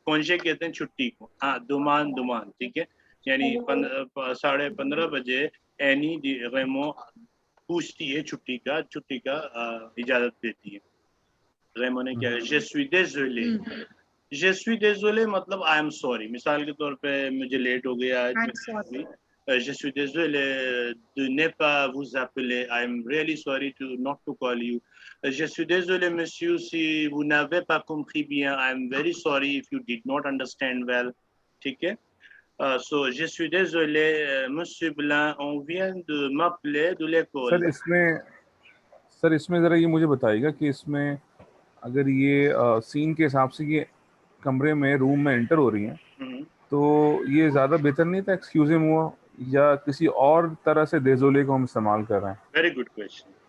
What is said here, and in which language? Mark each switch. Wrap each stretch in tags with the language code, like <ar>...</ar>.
<hi>कौनशे कहते हैं छुट्टी को. हाँ, दुमान, ठीक है. यानी 15:30 बजे एनी रेमो पूछती है छुट्टी का इजाजत देती है. रेमो ने क्या,</hi> <fr>je suis désolé</fr> <hi>मतलब आई एम सॉरी. मिसाल के तौर पे मुझे लेट हो गया आज.</hi> <fr>Je suis désolé de ne pas vous appeler.</fr> <en>I am really sorry to not to call you.</en> <fr>Je suis désolé, monsieur, si vous n'avez pas compris bien.</fr> <en>I am very sorry if you did not understand well.</en> <hi>ठीक है.</hi> <fr>So, je suis désolé, monsieur Blanc, on vient de m'appeler de l'école.</fr> <hi>Sir इसमें ज़रा ये मुझे बताइएगा कि इसमें अगर ये सीन के हिसाब से ये कमरे में रूम में एंटर हो रही हैं, तो ये ज़्यादा बेहतर नहीं था</hi> <en>excuse him</en> <hi>हुआ, या किसी और तरह से देजोले को हम इस्तेमाल कर रहे हैं?</hi> <en>Very good question.</en>